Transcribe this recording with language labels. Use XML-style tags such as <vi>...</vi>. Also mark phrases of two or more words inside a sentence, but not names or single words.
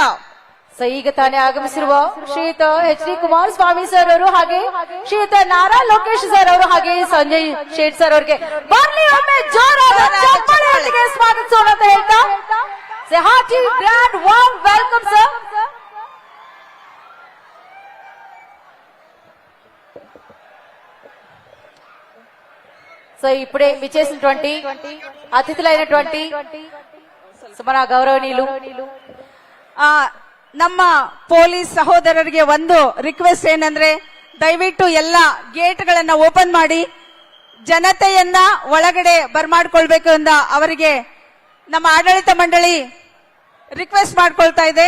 <kn>ಈಗ ತಾನೇ ಆಗಮಿಸಿರುವ ಶ್ರೀಯುತ ಎಚ್.ಡಿ. ಕುಮಾರಸ್ವಾಮಿ ಸರ್ ಅವರು, ಹಾಗೆ ಶ್ರೀಯುತ ನಾರಾ ಲೋಕೇಶ್ ಸರ್ ಅವರು, ಹಾಗೆ ಸಂಜಯ್ ಶೇಟ್ ಸರ್ ಅವರಿಗೆ ಬರ್ಲಿ ಒಮ್ಮೆ ಜೋರಾದ ಚಪ್ಪಾಳೆಯೊಂದಿಗೆ ಸ್ವಾಗತಿಸೋಣ ಅಂತ ಹೇಳ್ತಾ,</kn> <en>hearty grand warm welcome sir.</en> <te>సో ఇప్పుడే విచ్చేసినటువంటి అతిథులైనటువంటి మన గౌరవనీయులు</te> <kn>ನಮ್ಮ ಪೊಲೀಸ್ ಸಹೋದರರಿಗೆ ಒಂದು ರಿಕ್ವೆಸ್ಟ್ ಏನಂದ್ರೆ, ದಯವಿಟ್ಟು ಎಲ್ಲ ಗೇಟ್ಗಳನ್ನ ಓಪನ್ ಮಾಡಿ ಜನತೆಯನ್ನ ಒಳಗಡೆ ಬರ್ಮಾಡ್ಕೊಳ್ಬೇಕು ಅಂತ ಅವರಿಗೆ ನಮ್ಮ ಆಡಳಿತ ಮಂಡಳಿ ರಿಕ್ವೆಸ್ಟ್ ಮಾಡ್ಕೊಳ್ತಾ ಇದೆ.</kn>